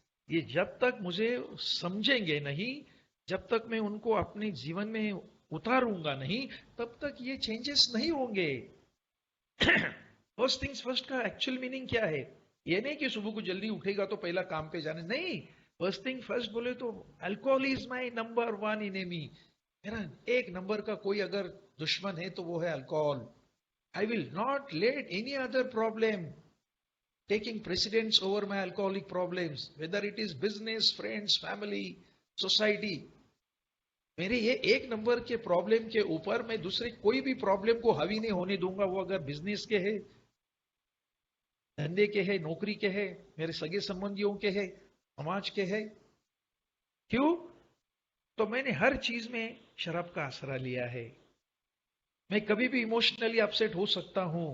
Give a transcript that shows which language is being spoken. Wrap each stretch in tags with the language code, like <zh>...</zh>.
<hi>ये जब तक मुझे समझेंगे नहीं, जब तक मैं उनको अपने जीवन में उतारूंगा नहीं, तब तक ये चेंजेस नहीं होंगे। फर्स्ट थिंग्स फर्स्ट का एक्चुअल मीनिंग क्या है? ये नहीं कि सुबह को जल्दी उठेगा तो पहला काम पे जाने, नहीं।</hi> <en>first thing first</en> <hi>बोले तो</hi> <en>Alcohol is my number one enemy.</en> <hi>मेरा एक नंबर का कोई अगर दुश्मन है तो वो है alcohol.</hi> <en>I will not let any other problem taking precedence over my alcoholic problems, whether it is business, friends, family, society.</en> <hi>मेरे ये एक नंबर के प्रॉब्लम के ऊपर मैं दूसरे कोई भी प्रॉब्लम को हावी नहीं होने दूंगा। वो अगर बिजनेस के है, धंधे के है, नौकरी के है, मेरे सगे संबंधियों के है, समाज के है। क्यों? तो मैंने हर चीज में शराब का आसरा लिया है। मैं कभी भी इमोशनली अपसेट हो सकता हूं।</hi>